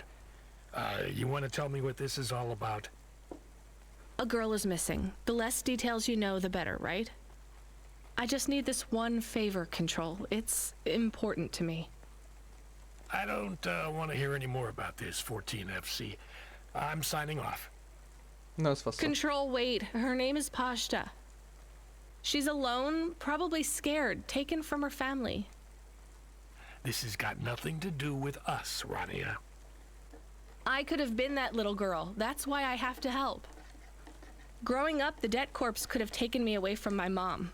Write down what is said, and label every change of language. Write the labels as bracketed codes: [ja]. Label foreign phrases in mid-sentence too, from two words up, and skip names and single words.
[en] You want to tell me what this is all about? A girl is missing. The less details you know, the better, right? I just need this one favor, Control. It's important to me. I don't, want to hear any more about this, 14FC. I'm signing off. [hu] Na, az fasz. [en] Control, wait. Her name is Phasta. She's alone, probably scared, taken from her family. This has got nothing to do with us, Rania. I could have been that little girl. That's why I have to help. Growing up, the debt corps could have taken me away from my mom.